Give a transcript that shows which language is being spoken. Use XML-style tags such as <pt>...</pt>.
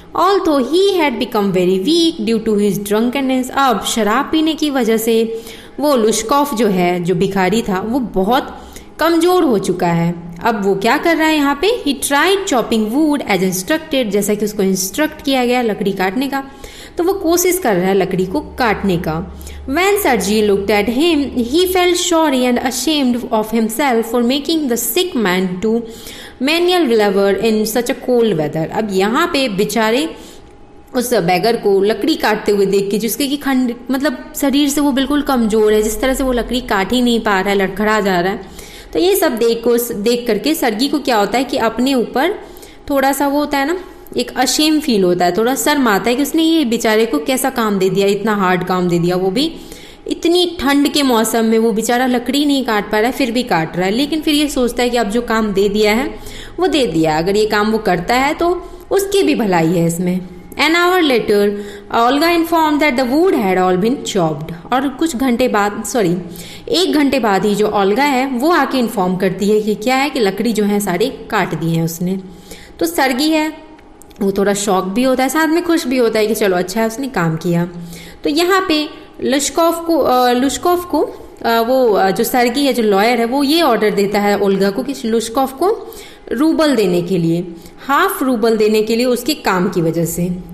<en>Although he had become very weak due to his drunkenness,</en> <hi>अब शराब पीने की वजह से वो लुश्कोफ जो है, जो भिखारी था, वो बहुत कमजोर हो चुका है। अब वो क्या कर रहा है यहाँ पे?</hi> <en>He tried chopping wood as instructed,</en> <hi>जैसा कि उसको इंस्ट्रक्ट किया गया लकड़ी काटने का, तो वो कोशिश कर रहा है लकड़ी को काटने का।</hi> <en>When Sergi looked at him, he felt sorry and ashamed of himself for making the sick man do manual labor in such a cold weather।</en> <hi>अब यहाँ पे बेचारे उस बैगर को लकड़ी काटते हुए देख के, जिसके कि खंड मतलब शरीर से वो बिल्कुल कमजोर है, जिस तरह से वो लकड़ी काट ही नहीं पा रहा है, लड़खड़ा जा रहा है, तो ये सब देख करके सर्गी को क्या होता है कि अपने ऊपर थोड़ा सा वो होता है ना, एक अशेम फील होता है, थोड़ा शर्म आता है कि उसने ये बेचारे को कैसा काम दे दिया, इतना हार्ड काम दे दिया, वो भी इतनी ठंड के मौसम में। वो बेचारा लकड़ी नहीं काट पा रहा है, फिर भी काट रहा है, लेकिन फिर ये सोचता है कि अब जो काम दे दिया है वो दे दिया, अगर ये काम वो करता है तो उसकी भी भलाई है इसमें।</hi> <en>An hour later, Olga informed that the wood had all been chopped।</en> <hi>और कुछ घंटे बाद, एक घंटे बाद ही जो ओल्गा है वो आके इन्फॉर्म करती है कि क्या है कि लकड़ी जो है सारे काट दी है उसने। तो सर्गी है वो थोड़ा शॉक भी होता है, साथ में खुश भी होता है कि चलो अच्छा है उसने काम किया। तो यहाँ पे लुश्कोफ को वो जो सर्गी है, जो लॉयर है, वो ये ऑर्डर देता है ओल्गा को कि लुश्कोफ को रूबल देने के लिए, हाफ रूबल देने के लिए उसके काम की वजह से।</hi>